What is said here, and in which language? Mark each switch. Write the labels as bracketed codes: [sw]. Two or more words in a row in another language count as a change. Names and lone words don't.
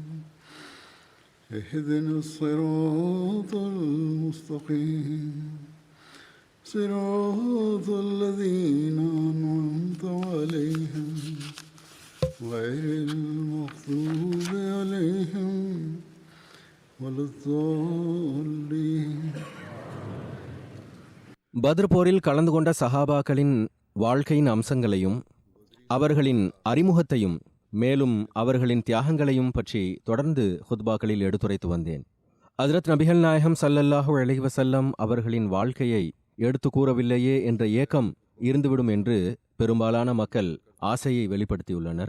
[ar] اهدنا الصراط المستقيم صراط الذين أنعمت عليهم غير المغضوب عليهم ولا الضالين. [ta] பத்ர் போரில் கலந்து கொண்ட சஹாபாக்களின் வாழ்க்கையின் அம்சங்களையும் அவர்களின் அறிமுகத்தையும் மேலும் அவர்களின் தியாகங்களையும் பற்றி தொடர்ந்து ஹுத்பாக்களில் எடுத்துரைத்து வந்தேன். ஹஜ்ரத் நபிகள் நாயகம் [ar] صلى الله عليه وسلم [ta] அவர்களின் வாழ்க்கையை எடுத்து கூறவில்லையே என்ற ஏக்கம் இருந்துவிடும் என்று பெரும்பாலான மக்கள் ஆசையை வெளிப்படுத்தியுள்ளனர்.